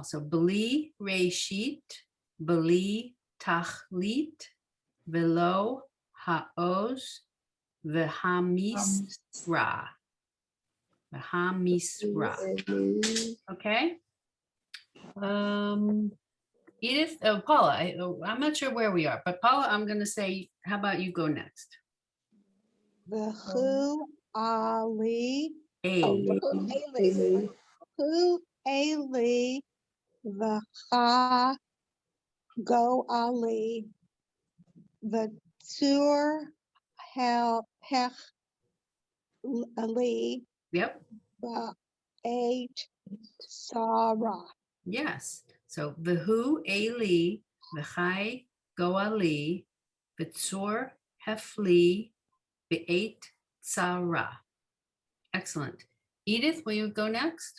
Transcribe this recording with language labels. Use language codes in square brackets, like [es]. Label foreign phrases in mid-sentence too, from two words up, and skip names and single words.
[he] So, בלי ראשית בלי תכלית ולו העוז והמשרה. V'hamisra. [en] Okay. Edith, Paula, I'm not sure where we are, but Paula, I'm going to say, how about you go next? [he] והוא אלי, A. הוא אלי וחי גואלי וצור חבלי, [en] Yep. [he] ובעת צרה. [en] Yes. [he] So והוא אלי וחי גואלי וצור חבלי ובעת צרה. [en] Excellent. Edith, will you go next?